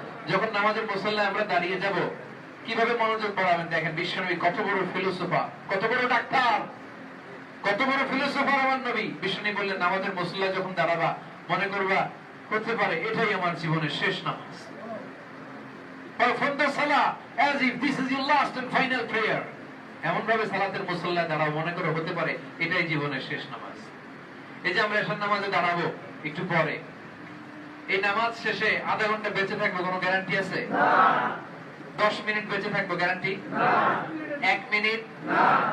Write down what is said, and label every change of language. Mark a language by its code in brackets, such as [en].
[bn] যখন নামাজের মুসল্লায় আমরা দাঁড়িয়ে যাব কিভাবে মনোযোগ বাড়াবেন দেখেন। বিশ্বনবী কত বড় ফিলোসোফার, কত বড় ডাক্তার, কত বড় ফিলোসোফার আমার নবী। বিশ্বনবী বললেন নামাজের মুসল্লায় যখন দাঁড়াবা মনে করবা হতে পারে এটাই আমার জীবনের শেষ নামাজ। [en] Perform the salah as if this is your last and final prayer. [bn] এমন ভাবে সালাতের মুসল্লায় দাঁড়াও মনে করো হতে পারে এটাই জীবনের শেষ নামাজ। এই যে আমরা এশার নামাজে দাঁড়াবো একটু পরে, এই নামাজ শেষে আধা ঘন্টা বেঁচে থাকবো কোনো গ্যারান্টি আছে? না। 10 মিনিট বেঁচে থাকবো গ্যারান্টি? না। 1 মিনিট? না।